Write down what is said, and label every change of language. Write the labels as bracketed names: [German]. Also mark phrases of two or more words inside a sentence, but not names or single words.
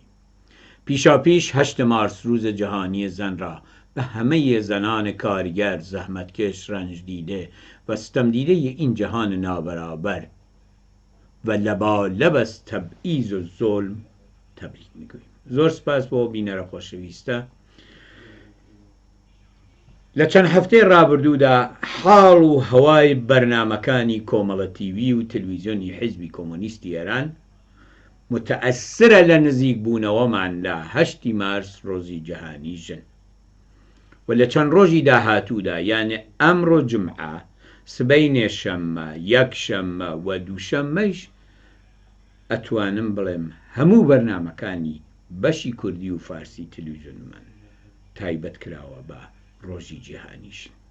[Persian] پیشاپیش 8 مارس روز جهانی زن را به همه زنان کارگر، زحمتکش، رنج دیده و ستم دیده این جهان نابرابر و لبالب از تبعیض و ظلم تبریک میگوییم. [Central Kurdish] زۆر سپاس بۆ بینەرە خۆشەویستە. لە چەند هەفتەی ڕابردوودا حاڵ و هەوای بەرنامەکانی کۆمەڵە تیڤی و تەلەڤیزیۆنی حیزبی کۆمۆنیستی ئێران متەئەسرە لە نزیک بوونەوەمان لە 8 مارس ڕۆژی جیهانی ژن و لە چەند ڕۆژی داهاتوودا، یانێ ئەمڕۆ جمعە، سبەینێ شەممە، یەکشەممە و دووشەممەیش ئەتوانم بڵێم هەموو بەرنامەکانی بەشی کوردی و فارسی تەلەڤیزیۆنمان تایبەت کراوە بە ڕۆژی جیهانی ژن.